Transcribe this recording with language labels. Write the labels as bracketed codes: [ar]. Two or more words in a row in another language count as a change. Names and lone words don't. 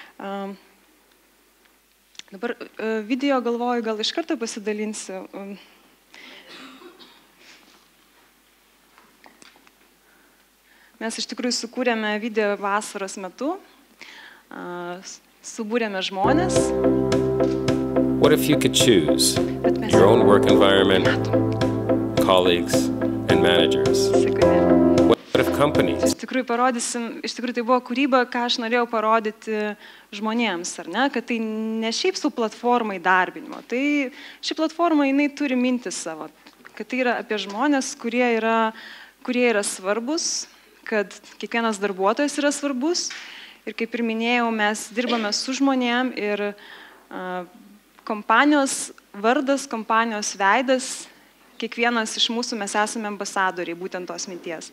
[lt] Dabar video galvoju, gal iš karto pasidalinsiu. Mes iš tikrųjų sukūrėme video vasaros metu, subūrėme žmonės. [en] What if you could choose your own work environment, colleagues and managers? What if companies? [lt] Iš tikrųjų tai buvo kūryba, ką aš norėjau parodyti žmonėms, ar ne, kad tai ne šiaip su platforma įdarbinimo, tai ši platforma jinai turi mintis savo, kad tai yra apie žmonės, kurie yra svarbus, kad kiekvienas darbuotojas yra svarbus ir kaip ir minėjau, mes dirbame su žmonėm ir kompanijos vardas, kompanijos veidas, kiekvienas iš mūsų mes esame ambasadoriai būtent tos minties.